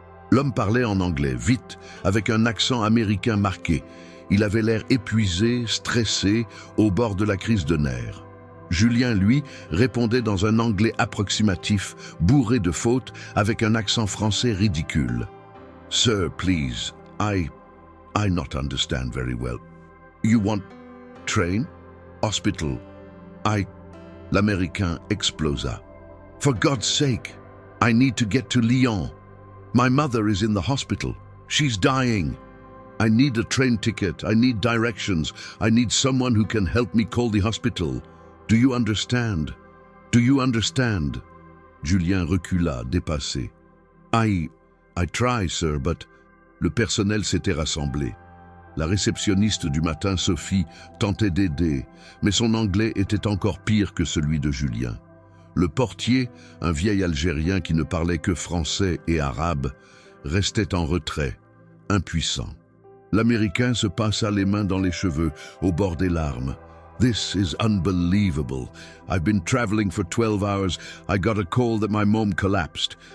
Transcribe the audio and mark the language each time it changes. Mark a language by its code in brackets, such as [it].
[fr] L'homme parlait en anglais, vite, avec un accent américain marqué. Il avait l'air épuisé, stressé, au bord de la crise de nerfs. Julien, lui, répondait dans un anglais approximatif, bourré de fautes, avec un accent français ridicule. [en] « Sir, please, I not understand very well. You want train? Hospital? [fr] L'Américain explosa. [en] « For God's sake, I need to get to Lyon. My mother is in the hospital. She's dying. I need a train ticket. I need directions. I need someone who can help me call the hospital. Do you understand? Do you understand? » [fr] Julien recula, dépassé. [en] I try, sir, but... [fr] Le personnel s'était rassemblé. La réceptionniste du matin, Sophie, tentait d'aider, mais son anglais était encore pire que celui de Julien. Le portier, un vieil Algérien qui ne parlait que français et arabe, restait en retrait, impuissant. L'Américain se passa les mains dans les cheveux, au bord des larmes. [en] « This is unbelievable. I've been traveling for 12 hours. I got a call that my mom collapsed.